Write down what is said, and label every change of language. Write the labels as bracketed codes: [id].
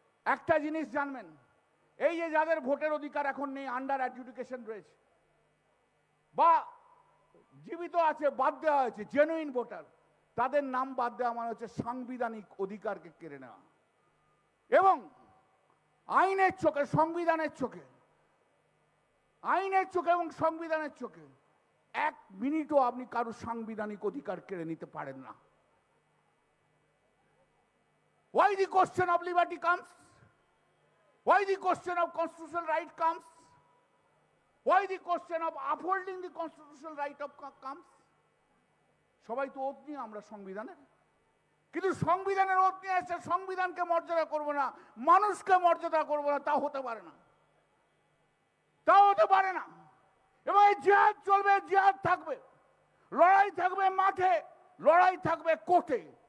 [bn] একটা জিনিস জানবেন, এই যে যাদের ভোটের অধিকার এখন নেই, আন্ডার অ্যাডজুডিকেশন রয়েছে বা জীবিত আছে, বাদ দেওয়া হয়েছে, জেনুইন ভোটার, তাদের নাম বাদ দেওয়া মানে হচ্ছে সাংবিধানিক অধিকারকে কেড়ে নেওয়া। এবং আইনের চোখে, সংবিধানের চোখে, আইনের চোখে এবং সংবিধানের চোখে এক মিনিটও আপনি কারো সাংবিধানিক অধিকার কেড়ে নিতে পারেন না। [en] Why the question of liberty comes? Why the question of constitutional right comes? Why the question of upholding the constitutional right of comes? [bn] সবাই তো ওত নিয়ে আমরা সংবিধানের, কিন্তু সংবিধানের ওত নিয়ে এসে সংবিধানকে মর্যাদা করব না, মানুষকে মর্যাদা করব না, তা হতে পারে না, তা হতে পারে না। এবং এই জিহাদ চলবে, জিহাদ থাকবে, লড়াই থাকবে মাঠে, লড়াই থাকবে কোর্টে।